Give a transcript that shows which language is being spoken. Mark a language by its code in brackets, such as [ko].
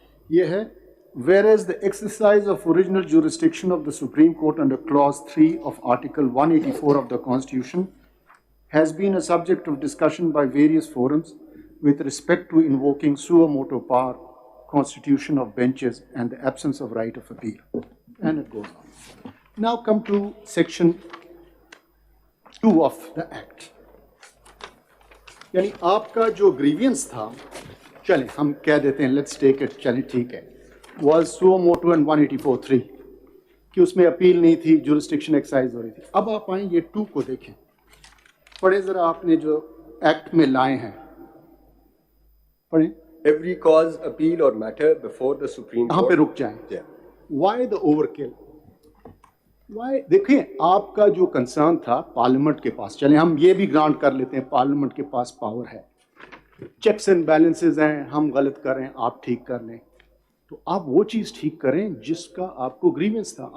[ur] یہ ہے, [en] whereas the exercise of original jurisdiction of the Supreme Court under Clause 3 of Article 184 of the Constitution has been a subject of discussion by various forums with respect to invoking suo motu power, constitution of benches, and the absence of right of appeal. And it goes on. Now come to Section 2 of the Act. [ur] یعنی آپ کا جو grievance تھا, چلیں ہم کہہ دیتے ہیں, [en] let's take it, [ur] چلیں ٹھیک ہے, واز سو موٹو اینڈ 184(3) کہ اس میں اپیل نہیں تھی, جورسڈکشن ایکسرسائز ہو رہی تھی. اب آپ آئیں یہ 2 کو دیکھیں, پڑھیں ذرا آپ نے جو ایکٹ میں لائے ہیں, پڑھیں. [en] Every cause, appeal or matter before the Supreme Court. [ur] یہاں پہ رک جائیں. [en] Why the overkill? [ur] وائی, دیکھیں آپ کا جو کنسرن تھا پارلیمنٹ کے پاس, چلیں ہم یہ بھی گرانٹ کر لیتے ہیں پارلیمنٹ کے پاس پاور ہے, چیکس اینڈ بیلنسز ہیں, ہم غلط کر رہے ہیں آپ ٹھیک کر لیں, تو آپ وہ چیز ٹھیک کریں جس کا آپ کو گریوینس تھا.